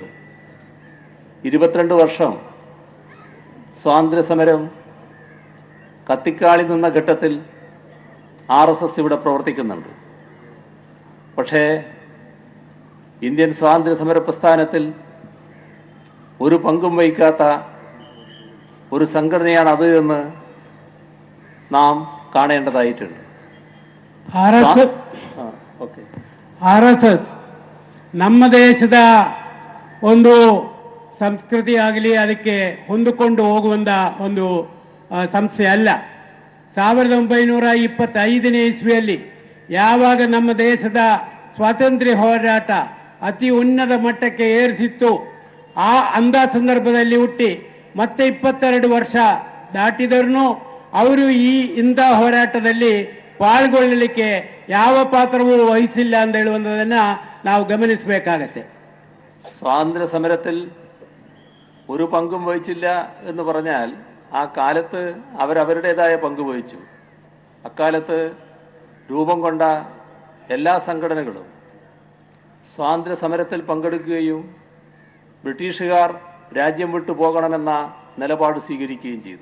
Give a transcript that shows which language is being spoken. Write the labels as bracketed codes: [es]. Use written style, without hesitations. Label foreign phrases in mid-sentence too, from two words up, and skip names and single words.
[ml] 22 വർഷം സ്വാതന്ത്ര്യ സമരം കത്തിക്കാളി നിന്ന ഘട്ടത്തിൽ RSS ഇവിടെ പ്രവർത്തിക്കുന്നുണ്ട്. പക്ഷേ ഇന്ത്യൻ സ്വാതന്ത്ര്യ സമര പ്രസ്ഥാനത്തിൽ ഒരു പങ്കും വഹിക്കാത്ത ഒരു സംഘടനയാണ് അത് എന്ന് നാം കാണേണ്ടതായിട്ടുണ്ട്. [kn] RSS ನಮ್ಮ ದೇಶದ ಒಂದು ಸಂಸ್ಕೃತಿ ಆಗಲಿ ಅದಕ್ಕೆ ಹೊಂದಿಕೊಂಡು ಹೋಗುವಂಥ ಒಂದು ಸಂಸ್ಥೆ ಅಲ್ಲ. 1925ನೇ ಇಸ್ವಿಯಲ್ಲಿ ಯಾವಾಗ ನಮ್ಮ ದೇಶದ ಸ್ವಾತಂತ್ರ್ಯ ಹೋರಾಟ ಅತಿ ಉನ್ನತ ಮಟ್ಟಕ್ಕೆ ಏರಿಸಿತ್ತು, ಅಂಥ ಸಂದರ್ಭದಲ್ಲಿ ಹುಟ್ಟಿ ಮತ್ತೆ 22 ವರ್ಷ ದಾಟಿದರೂ ಅವರು ಇಂಥ ಹೋರಾಟದಲ್ಲಿ ಪಾಲ್ಗೊಳ್ಳಲಿಕ್ಕೆ ಯಾವ ಪಾತ್ರವೂ ವಹಿಸಿಲ್ಲ ಅಂತ ಹೇಳುವಂಥದ್ದನ್ನು ನಾವು ಗಮನಿಸಬೇಕಾಗತ್ತೆ. [ml] സ്വാതന്ത്ര്യ സമരത്തിൽ ഒരു പങ്കും വഹിച്ചില്ല എന്ന് പറഞ്ഞാൽ ആ കാലത്ത് അവരവരുടേതായ പങ്ക് വഹിച്ചു. അക്കാലത്ത് രൂപം കൊണ്ട എല്ലാ സംഘടനകളും സ്വാതന്ത്ര്യ സമരത്തിൽ പങ്കെടുക്കുകയും ബ്രിട്ടീഷുകാർ രാജ്യം വിട്ടു പോകണമെന്ന നിലപാട് സ്വീകരിക്കുകയും ചെയ്തു.